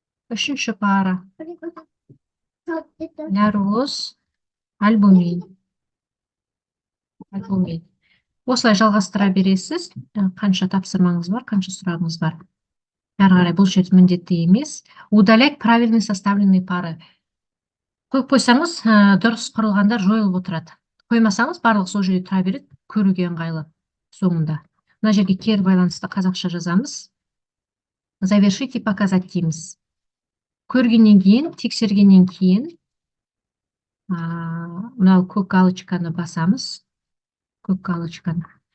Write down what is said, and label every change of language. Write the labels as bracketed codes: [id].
[kk] Үшінші пара. Нәроз, альбумин. Осылай жалғастыра бересіз. Қанша тапсырмаңыз бар, қанша сұрағыңыз бар. Әрі қарай бұл жерде міндетті емес. [ru] Удалять правильно составленные пары. [kk] Қойып қойсаңыз, дұрыс құрылғандар жойылып отырады. Қоймасаңыз, барлық сол жерде тұра береді, көруге ыңғайлы соңында. Мына жерге кері байланысты қазақша жазамыз. Завершить и показать дейміз. Көргеннен кейін, тексергеннен кейін, мынау көк галочканы басамыз. Көк галочканы.